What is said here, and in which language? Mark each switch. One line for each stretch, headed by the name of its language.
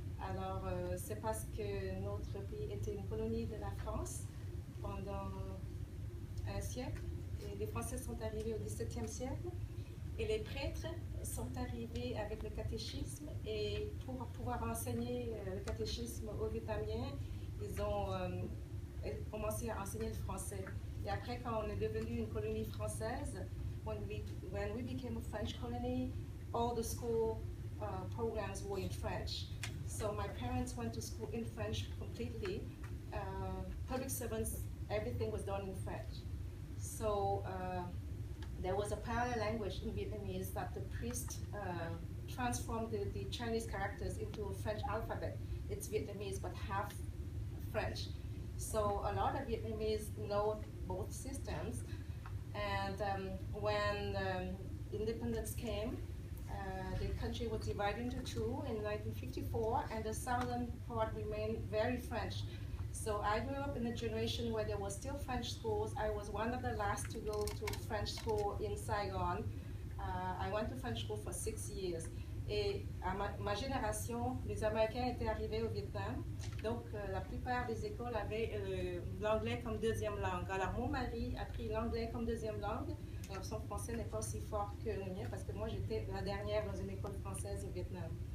French: Alors, c'est parce que notre pays était une colonie de la France pendant un siècle. Et les Français sont arrivés au XVIIe siècle et les prêtres sont arrivés avec le catéchisme, et pour pouvoir enseigner le catéchisme aux Vietnamiens, ils ont commencé à enseigner le français. Et après, quand on est devenu une colonie française,
English: when we became a French colony, all the school programs were in French. So my parents went to school in French completely. Public servants, everything was done in French. So there was a parallel language in Vietnamese that the priest transformed the Chinese characters into a French alphabet. It's Vietnamese, but half French. So a lot of Vietnamese know both systems. And when independence came, the country was divided into two in 1954, and the southern part remained very French. So I grew up in a generation where there was still French schools. I was one of the last to go to French school in Saigon. I went to French school for 6 years.
French: Et à ma génération, les Américains étaient arrivés au Vietnam, donc la plupart des écoles avaient l'anglais comme deuxième langue. Alors mon mari a pris l'anglais comme deuxième langue. Alors son français n'est pas aussi fort que le mien, parce que moi j'étais la dernière dans une école française au Vietnam.